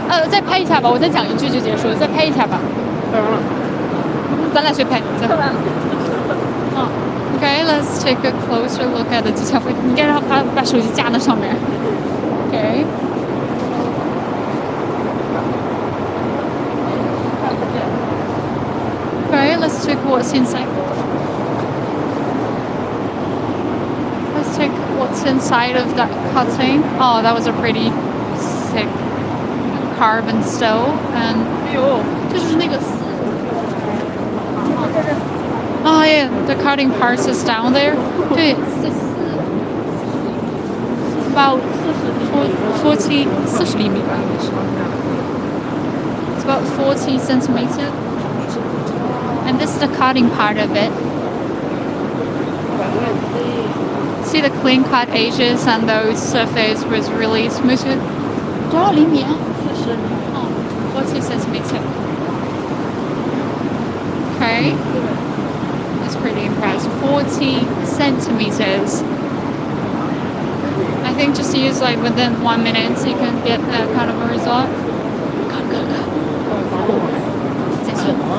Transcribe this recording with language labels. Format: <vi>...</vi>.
<zh>再拍一下吧，我再讲一句就结束了，再拍一下吧。咱俩谁拍？</zh> <en>Okay, let's take a closer look at the detail.</en> <zh>你应该让他把手机架在上面。</zh> <en>Okay. Okay, let's check what's inside. Let's check what's inside of that cutting. Oh, that was a pretty sick carbon stove. And</en> <zh>这就是那个。</zh> <en>Oh yeah, the cutting parts is down there.</en> <zh>对，</zh> <en>about 40</en> <zh>厘米吧。</zh> <en>It's about 40 centimeters. And this is the cutting part of it. See the clean cut edges and those surface was really smooth.</en> <zh>多少厘米啊？</zh> <en>40 centimeters. Okay. That's pretty impressive. 40 centimeters. I think just use like within 1 minute so you can get that kind of a result. Good.</en> <zh>结束。</zh>